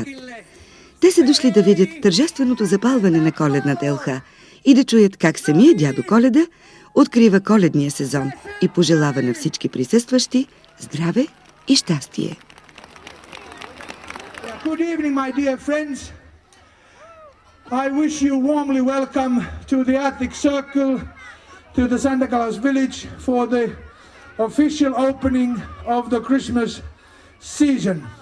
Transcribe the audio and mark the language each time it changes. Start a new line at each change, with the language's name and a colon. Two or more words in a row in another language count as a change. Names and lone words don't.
Bulgarian: Те са дошли да видят тържественото запалване на коледната елха и да чуят как самия дядо Коледа открива коледния сезон и пожелава на всички присъстващи здраве и щастие.
English: Good evening, my dear friends. I wish you warmly welcome to the Arctic Circle, to the Santa Claus Village for the official opening of the Christmas season.